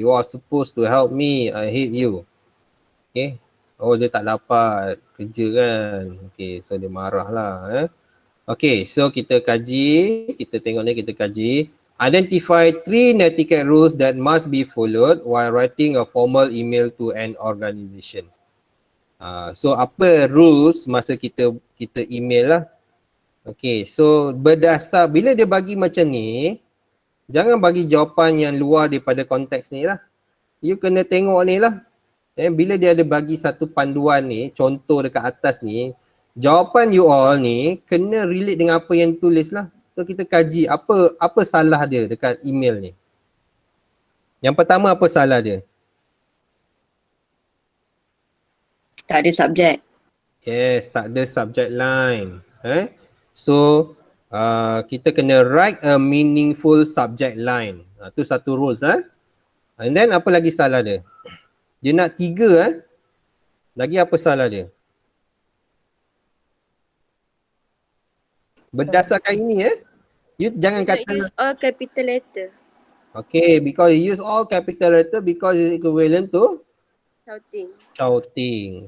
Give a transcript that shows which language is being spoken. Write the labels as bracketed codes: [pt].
[en] You are supposed to help me, I hate you. [ms] Okay, oh dia tak dapat kerja kan. Okay, so dia marah lah. Okay, so kita kaji, kita tengok ni, kita kaji. [en] Identify 3 netiquette rules that must be followed while writing a formal email to an organization. [ms] So apa rules masa kita email lah. Okay, so berdasar bila dia bagi macam ni, jangan bagi jawapan yang luar daripada konteks ni lah. You kena tengok ni lah. Bila dia ada bagi satu panduan ni, contoh dekat atas ni, jawapan you all ni kena relate dengan apa yang tulis lah. So kita kaji apa salah dia dekat email ni. Yang pertama, apa salah dia? Tak ada subjek. Yes, tak ada subject line. So kita kena [en] write a meaningful subject line. [ms] Tu satu rules. And then apa lagi salah dia? Dia nak 3. Lagi apa salah dia? Berdasarkan ini you jangan kata [en] use all capital letter. Okay, because you use all capital letter because it's equivalent to shouting.